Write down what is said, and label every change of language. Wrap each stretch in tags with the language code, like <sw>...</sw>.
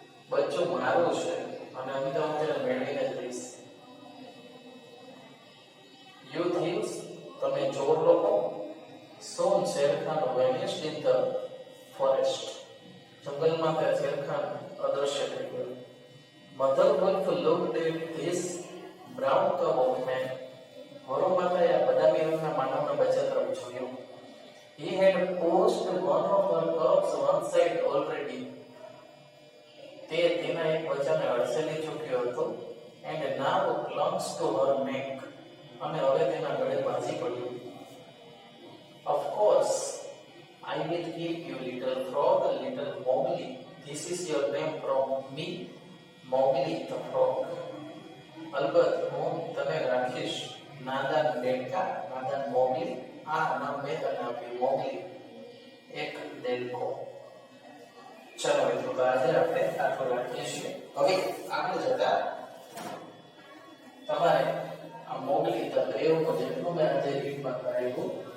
<gu>બચ્ચું મારું છે અને અંતે હું તેને મેળવીને જ લઈશ.</gu> <en>You thieves,</en> <gu>તમે ચોર લોકો.</gu> <en>Soon Sher Khan vanished in the forest.</en> <gu>જંગલમાં તે શેર ખાન અદૃશ્ય થઈ ગયો.</gu> <en>Mother Wolf looked at this brown cub of man.</en> <gu>વરુ માતાએ આ બદામી રંગના માનવના બચ્ચા તરફ જોયું.</gu> <en>He had pushed one of her cubs one side already.</en> <gu>તે તેના એક બચ્ચાને અડસેલી ચૂક્યો હતો.</gu> <en>And now clung to her neck.</en> <gu>અને હવે તેના ગળે બાંધી પડ્યું.</gu> <en>Of course, I will keep you, little frog, little Mowgli. This is your name from me, Mowgli the frog.</en> <gu>અલબત્ત હું તને રાખીશ, નાદાન દેડકા, નાદાન મોગલી. આ નામ મેં તને આપ્યું, મોગલી, એક દેડકો. ચાલો મિત્રો, આજે આપણે આટલું રાખીએ છીએ. હવે આગળ જતા તમારે આ મોગલી ધ બ્રેવનું જેટલું મેં આજે રીડમાં કરાવ્યું</gu>